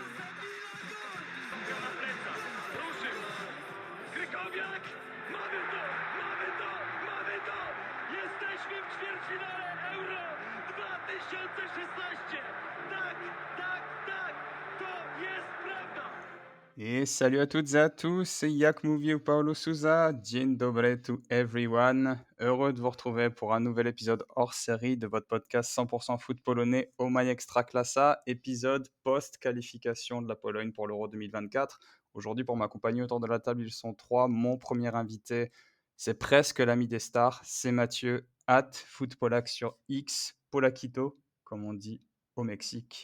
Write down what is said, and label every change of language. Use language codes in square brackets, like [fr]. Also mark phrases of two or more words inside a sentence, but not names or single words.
[pl] Na plecach, ruszył, Krykowiak, mamy to, mamy to, mamy to! Jesteśmy w ćwierćfinale Euro 2016! Tak, tak, tak, to jest prawda! [fr] Et salut à toutes et à tous, c'est Yak Movie ou Paulo Souza. [pl] Dzień dobry [en] to everyone. [fr] Heureux de vous retrouver pour un nouvel épisode hors série de votre podcast 100% foot polonais Omaï Extraklasa, épisode post-qualification de la Pologne pour l'Euro 2024. Aujourd'hui, pour m'accompagner autour de la table, ils sont trois. Mon premier invité, c'est presque l'ami des stars, c'est Mathieu, @footpolac sur X, Polakito, comme on dit au Mexique.